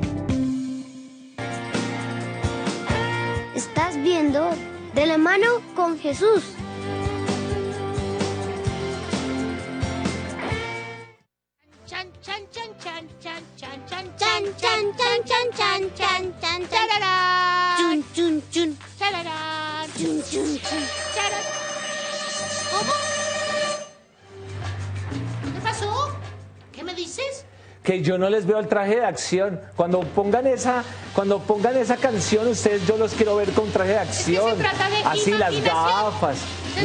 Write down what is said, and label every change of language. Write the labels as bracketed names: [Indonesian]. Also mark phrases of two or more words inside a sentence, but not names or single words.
[Spanish] Estás viendo De la mano con Jesús. Chan, chan, chan, chan, chan, chan, chan, Chan, chan, chan, chan, chan, chan, chan, chan. Tararán. Chun, chun, chun. Tararán. Chun, chun, chun. Tararán. ¿Cómo? ¿Qué pasó? ¿Qué me dices? Que yo no les veo el traje de acción. Cuando pongan esa canción, ustedes, yo los quiero ver con traje de acción. se trata de así las imaginación. gafas. Se